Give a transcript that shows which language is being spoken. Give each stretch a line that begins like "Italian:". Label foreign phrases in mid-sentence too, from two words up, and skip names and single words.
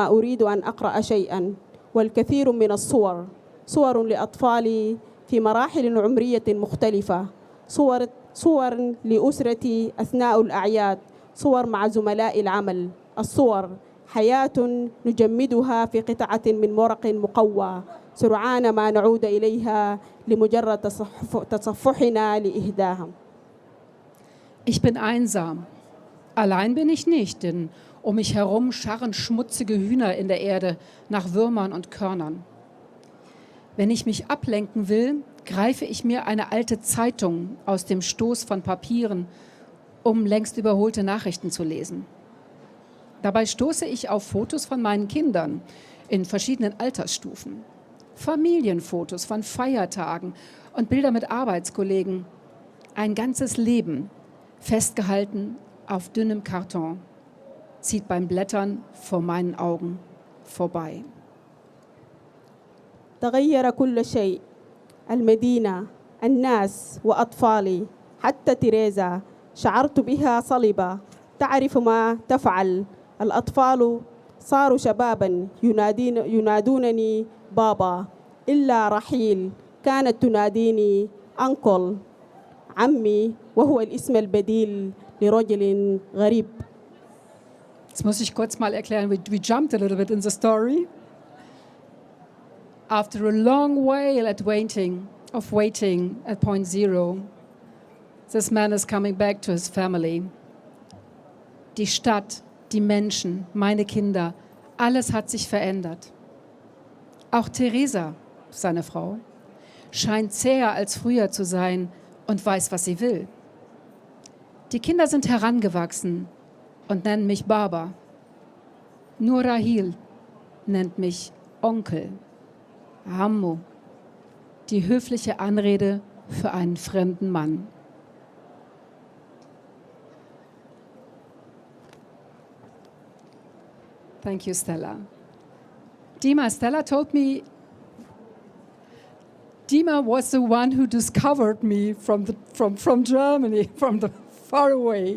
Arabic: أريد أن أقرأ شيئاً، والكثير من الصور، صور لأطفالي في مراحل عمرية مختلفة، صور لأسرتي أثناء الأعياد، صور مع زملاء العمل، الصور حياة نجمدها في قطعة من ورق مقوى سرعان ما نعود إليها لمجرد تصفحنا لإهداها.
German: Ich bin einsam. Allein bin ich nicht, denn um mich herum scharren schmutzige Hühner in der Erde nach Würmern und Körnern. Wenn ich mich ablenken will, greife ich mir eine alte Zeitung aus dem Stoß von Papieren, um längst überholte Nachrichten zu lesen. Dabei stoße ich auf Fotos von meinen Kindern in verschiedenen Altersstufen, Familienfotos von Feiertagen und Bilder mit Arbeitskollegen. Ein ganzes Leben, festgehalten auf dünnem Karton, zieht beim Blättern vor meinen Augen vorbei.
Arabic: تغير كل شيء، المدينة، الناس وأطفالي، حتى تيريزا شعرت بها صلبة تعرف ما تفعل. الأطفال صاروا شبابا ينادونني بابا، إلا رحيل كانت تناديني أنكل، عمي، وهو الاسم البديل لرجل غريب.
German: Jetzt muss ich kurz mal erklären,
English: we jumped a little bit in the story. After a long while of waiting at point zero, this man is coming back to his family.
German: Die Stadt, die Menschen, meine Kinder, alles hat sich verändert. Auch Theresa, seine Frau, scheint zäher als früher zu sein und weiß, was sie will. Die Kinder sind herangewachsen und nennen mich Baba. Nur Rahil nennt mich Onkel. Hammu, die höfliche Anrede für einen fremden Mann.
English: Thank you, Stella. Dima, Stella told me Dima was the one who discovered me from Germany, from the far away.